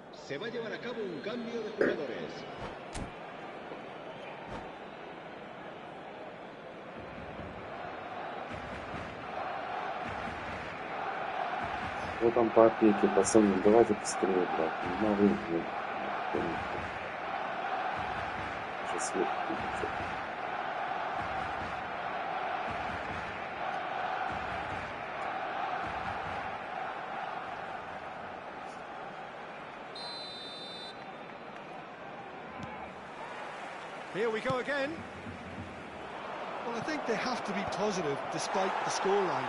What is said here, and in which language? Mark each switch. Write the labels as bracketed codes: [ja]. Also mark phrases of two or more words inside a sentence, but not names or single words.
[es] Se va a llevar a cabo un cambio de jugadores. [ru] Вот там по опеке, пацаны, давайте быстрее, брат. Не могу, блин. Сейчас свет включится. [en] Here we go again. Well, I think they have to be positive despite the scoreline.